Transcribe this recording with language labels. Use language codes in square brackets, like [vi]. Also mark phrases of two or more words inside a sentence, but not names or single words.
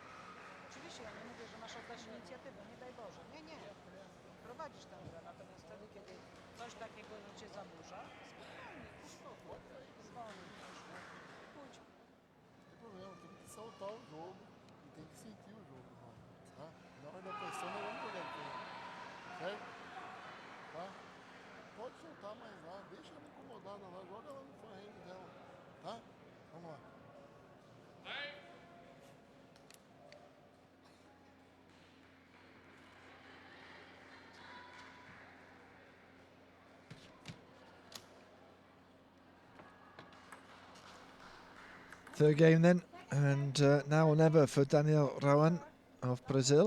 [pl] Oczywiście ja nie mówię, że masz oddać inicjatywę, nie daj Boże, nie, nie. Prowadzisz tę grę, natomiast wtedy, kiedy coś takiego, że cię zaburza, spokojnie, uspokój, zwolnij troszkę, pójdź. [pt] Não tem problema, tem que soltar o jogo e tem que sentir o jogo, irmão. Tá? Na hora da pressão nós vamos jogar diferente. Certo? Tá? Pode soltar mais lá, deixa ela incomodada lá, joga ela no forehand dela. Tá? Vamos lá. [en] Third game then, and now or never for Daniel Rowan of Brazil.